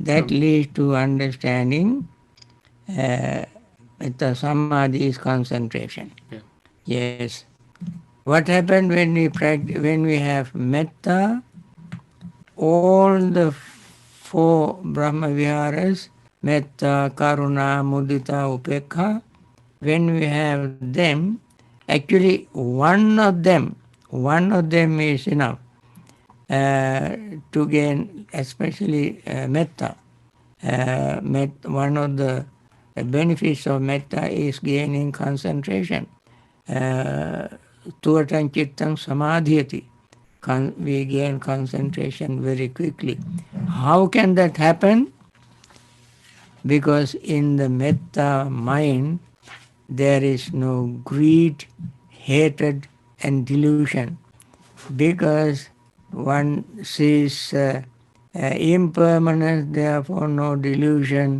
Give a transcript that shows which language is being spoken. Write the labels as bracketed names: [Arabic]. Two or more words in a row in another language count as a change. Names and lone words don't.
[English] that leads to understanding. The samadhi is concentration. Yeah. Yes. What happened when when we have metta? All the four Brahma Viharas, [Pali] metta, karuna, mudita, upekha, [English] when we have them, actually one of them is enough to gain, especially metta. One of the benefits of metta is gaining concentration. [Pali] Tuvatan chittang samadhyati. [English] We gain concentration very quickly. How can that happen? Because in the metta mind, there is no greed, hatred, and delusion, because one sees impermanence, therefore no delusion.